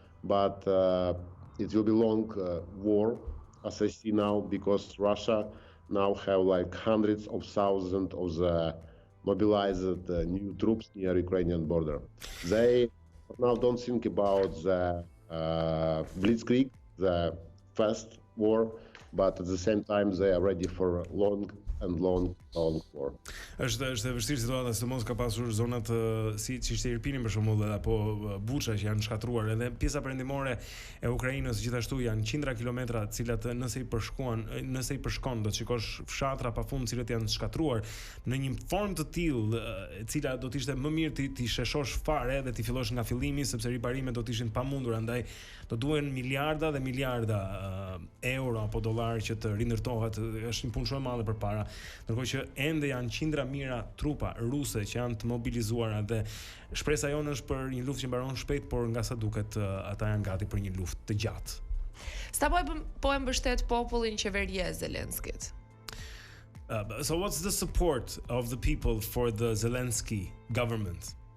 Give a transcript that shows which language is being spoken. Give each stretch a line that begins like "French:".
English: But it will be long war, as I see now, because Russia now have like hundreds of thousands of the mobilized new troops near Ukrainian border. They now don't think about the blitzkrieg, the fast war, but at the same time they are ready for long war.
Albanian: Është e vështirë situata, sidomos ka pasur zonat si ishte Irpini për shembull apo Bucha që janë shkatruar, edhe pjesa perëndimore e Ukrainës gjithashtu janë qindra kilometra, të cilat nëse i përshkon do të shikosh fshatra pafund të cilët janë shkatruar në një formë të tillë e cila do të ishte më mirë ti sheshosh fare dhe ti fillosh nga fillimi, sepse riparimet do të ishin pamundur, andaj do duhen miliarda dhe miliarda euro apo dollar që të rindërtohet. Është një punë shumë e madhe përpara. Ndërkohë që ende janë qindra mijëra trupa ruse që janë të mobilizuara dhe shpresa jonë është për një luftë që mbaron shpejt, por nga sa duket ata janë gati për një luftë të gjatë. Sta po e mbështet popullin qeveria e Zelenskit.
English: So what's the support of the people for the Zelensky government?